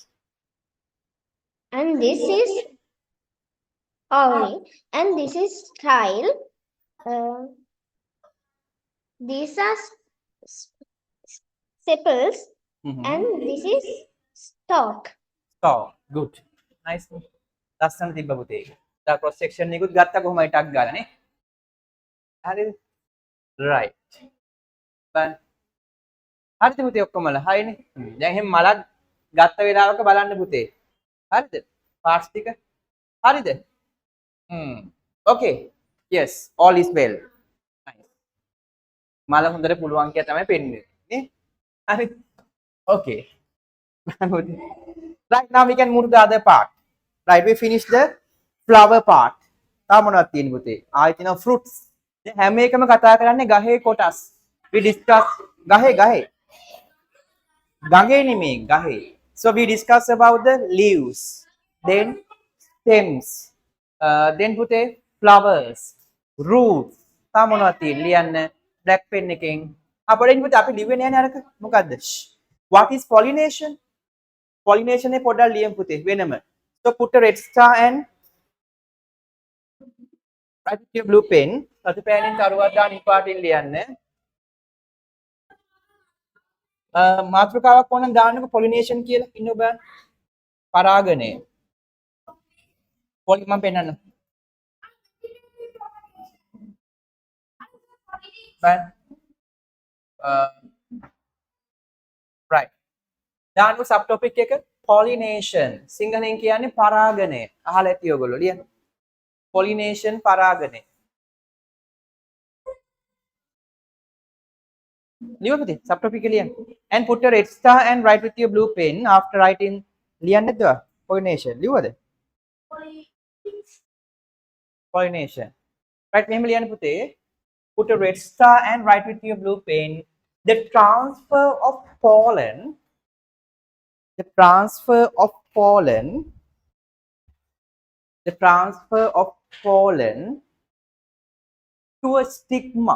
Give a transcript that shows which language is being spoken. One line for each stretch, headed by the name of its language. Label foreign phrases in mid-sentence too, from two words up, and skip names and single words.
English: And this is ovary, and this is style. These are sepals, and this is stalk. Stalk. Good. Nice.
Sinhala: ලස්සන තිබ්බ පුතේ. දැන්
English: cross section
Sinhala: එකකුත් ගත්තා කොහොමයි ටක් ගාලා නේ. හරිද? right. බලන්න. හරිද පුතේ ඔක්කොමලා? හරිනේ. දැන් එහෙනම් මලක් ගත්ත වෙලාවක බලන්න පුතේ. හරිද? parts ටික. හරිද?
English: okay. Yes, all is well. Nice.
Sinhala: මල හොඳට පුළුවන් කියලා තමයි පෙන්නේ. නේ? හරි. okay.
English: Right, now we can move to the other part. Right, we finished the flower part.
Sinhala: තා මොනවද තියෙන්නේ පුතේ? ආයෙ තියෙනවා fruits. දැන් හැම එකම කතා කරන්නේ ගහේ කොටස්.
English: We discuss
Sinhala: ගහේ. ගඟේ නෙමෙයි ගහේ.
English: So we discuss about the leaves, then stems, then පුතේ flowers, roots.
Sinhala: තා මොනවද තියෙන්නේ? ලියන්න
English: black pen
Sinhala: එකෙන්. අපිට පුතේ අපි ලිව්වේ නෑනේ අරක. මොකද්ද?
English: What is pollination? Pollination e
Sinhala: පොඩ්ඩක් ලියමු පුතේ වෙනම.
English: So put a red star and write with your blue pen.
Sinhala: රතු පෑනෙන් කරුවක් දාන ඉපාටින් ලියන්න. මාතෘකාවක් ඕනනම් දාන්නකො pollination කියලා ඉන්න ඔබ. පරාගණය. පොලි මම පෙන්නන්න. බන්. right. දාන්නකො
English: sub topic
Sinhala: එක pollination. සිංහලෙන් කියන්නේ පරාගණය. අහලා ඇති ඔයගොල්ලෝ ලියන්න. pollination පරාගණය. ලියවපති
English: sub topic
Sinhala: එක ලියන්න.
English: And put a red star and write with your blue pen after writing
Sinhala: ලියන්න නැද්ද? pollination ලියවද? pollination. right මෙහෙම ලියන්න පුතේ.
English: Put a red star and write with your blue pen the transfer of pollen to a stigma.